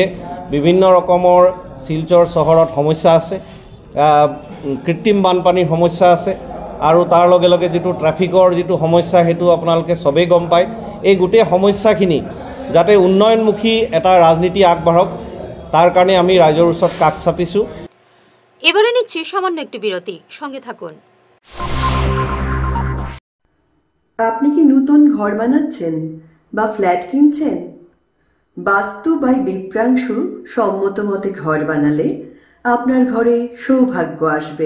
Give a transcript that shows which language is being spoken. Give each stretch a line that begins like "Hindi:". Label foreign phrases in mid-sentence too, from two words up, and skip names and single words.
Assamese: বিভিন্ন ৰকমৰ শিলচৰ চহৰত সমস্যা আছে, কৃত্ৰিম বানপানীৰ সমস্যা আছে আৰু তাৰ লগে লগে যেটো ট্ৰাফিকৰ যেটো সমস্যা সেইটো আপোনালোকে সবেই গম পায়। এই গোটেই সমস্যাখিনি যাতে উন্নয়নমুখী এটা ৰাজনীতি আগবাঢ়ক তার কারণে আমি রাইজৰ ওচৰত কাষ চাপিছোঁ।
Bangla: এবারে নিচ্ছি সামান্য একটি বিরতি, সঙ্গে থাকুন। আপনি কি নতুন ঘর বানাচ্ছেন বা ফ্ল্যাট কিনছেন? বাস্তু বাই বিপ্রাংশু সম্মত মতে ঘর বানালে আপনার ঘরে সৌভাগ্য আসবে।